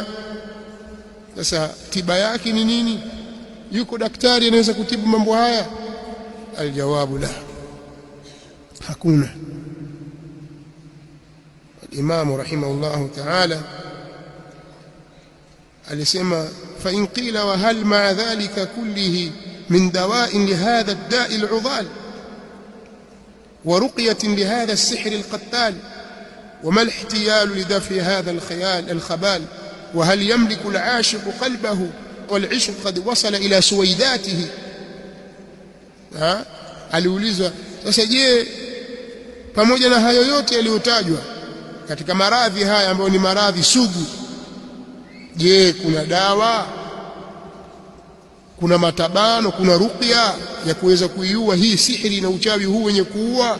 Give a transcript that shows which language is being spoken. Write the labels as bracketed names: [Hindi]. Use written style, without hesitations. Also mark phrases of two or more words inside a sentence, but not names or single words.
[Swahili] Sasa tiba yake ni nini? Yuko daktari anaweza kutibu mambo haya? [Arabic] الجواب لا, hakuna. الإمام رحمه الله تعالى alisema, فإن قيل وهل مع ذلك كله من دواء لهذا الداء العضال ورقية لهذا السحر القتال وما الاحتيال لدفع هذا الخيال الخبال وهل يملك العاشق قلبه والعشق قد وصل إلى سويدائه. [Swahili] Aliulizwa, sasa je, pamoja na hayo yote yaliyotajwa katika maradhi haya ambayo ni maradhi sugu, je, kuna dawa, kuna matabano, kuna ruqya ya kuweza kuiua hii sihiri na uchawi huu wenye kuua?